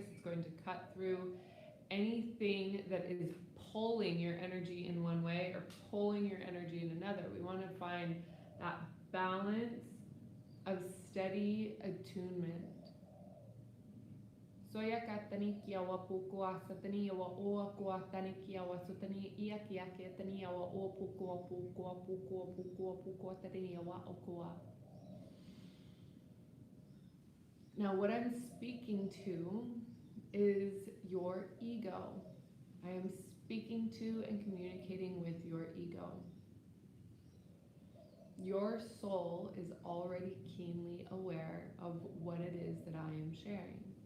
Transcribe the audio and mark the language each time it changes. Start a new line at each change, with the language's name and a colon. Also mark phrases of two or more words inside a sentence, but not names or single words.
English: It's going to cut through anything that is pulling your energy in one way or pulling your energy in another. We want to find that balance of steady attunement. Soya katani kia wa pukua satani wa oa kua tani kia wa sutani ia kia kia tani wa o pukua tani wa okua. Now what I'm speaking to is your ego. I am speaking to and communicating with your ego. Your soul is already keenly aware of what it is that I am sharing.